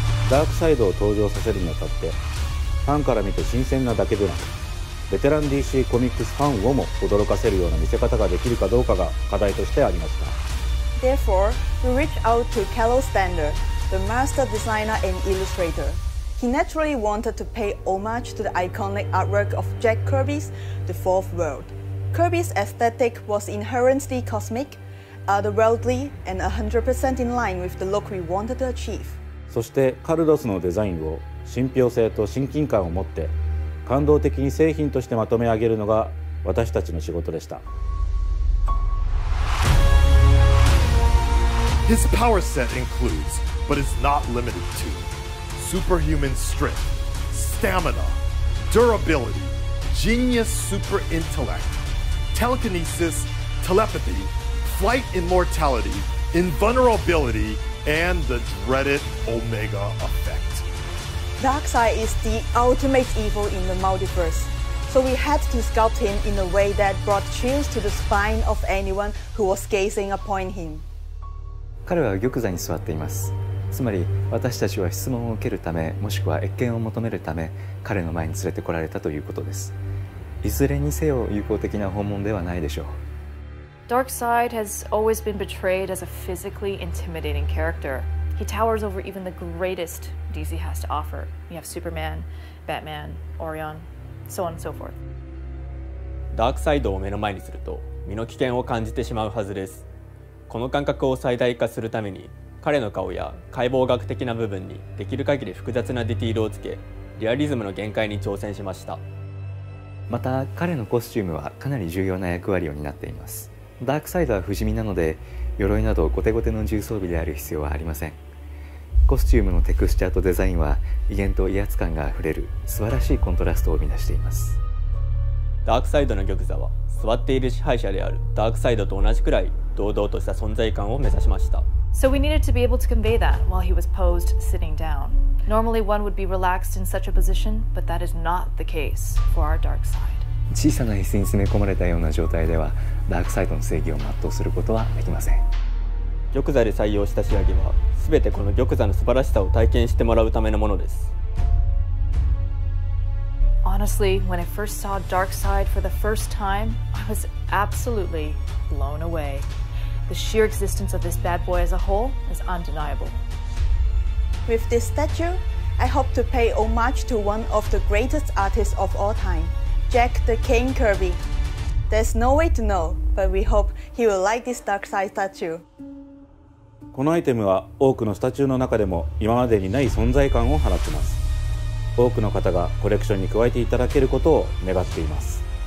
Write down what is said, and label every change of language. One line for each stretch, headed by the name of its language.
Japanese: ダークサイドを登場させるにあたって、ファンから見て新鮮なだけでなく、ベテラン DC コミックスファンをも驚かせるような見せ方ができるかどうかが課題としてありました。
English: Therefore, we reached out to Carlo Stander, the master designer and illustrator. He naturally wanted to pay homage to the iconic artwork of Jack Kirby's The Fourth World. Kirby's aesthetic was inherently cosmic, otherworldly, and 100% in line with the look we wanted to achieve.
Japanese: そしてカルロスのデザインを信憑性と親近感を持って感動的に製品としてまとめ上げるのが私たちの仕事でした。
English: His power set includes, but is not limited to, superhuman strength, stamina, durability, genius super intellect, telekinesis, telepathy, flight immortality, invulnerability, and the dreaded Omega effect. Darkseid is the ultimate evil in the multiverse, so we had to sculpt him in a way that brought chills to the spine of anyone who was gazing upon him.
Japanese: 彼は玉座に座っています。つまり私たちは質問を受けるため、もしくは謁見を求めるため彼の前に連れてこられたということです。いずれにせよ友好的な訪問ではないでしょう。
English: Darkseid has always been portrayed as a physically intimidating character. He towers over even the greatest DC has to offer. You have Superman, Batman, Orion, so on and so forth.
Japanese: ダークサイドを目の前にすると身の危険を感じてしまうはずです。この感覚を最大化するために彼の顔や解剖学的な部分にできる限り複雑なディティールをつけ、リアリズムの限界に挑戦しました。また彼のコスチュームはかなり重要な役割を担っています。ダークサイドは不死身なので鎧などゴテゴテの重装備である必要はありません。コスチュームのテクスチャーとデザインは威厳と威圧感があふれる素晴らしいコントラストを生み出しています。ダークサイドの玉座は座っている支配者であるダークサイドと同じくらい堂々とした存在感を目指しました。
English: So we needed to be able to convey that while he was posed sitting down. Normally one would be relaxed in such a position, but that is not the case for our dark side.
Japanese: 小さな椅子に詰め込まれたような状態ではダークサイドの正義を全うすることはできません。玉座で採用した仕上げは全てこの玉座の素晴らしさを体験してもらうためのものです。
English: On Honestly, when I first saw Darkseid for the first time, I was absolutely blown away. The sheer existence of this bad boy as a whole is undeniable. With this statue, I hope to pay homage to one of the greatest artists of all time, Jack the Cane Kirby. There's no way to know, but we hope he will like this Darkseid statue.
Japanese: このアイテムは多くのスタチューの中でも今までにない存在感を放っています。多くの方がコレクションに加えていただけることを願っています。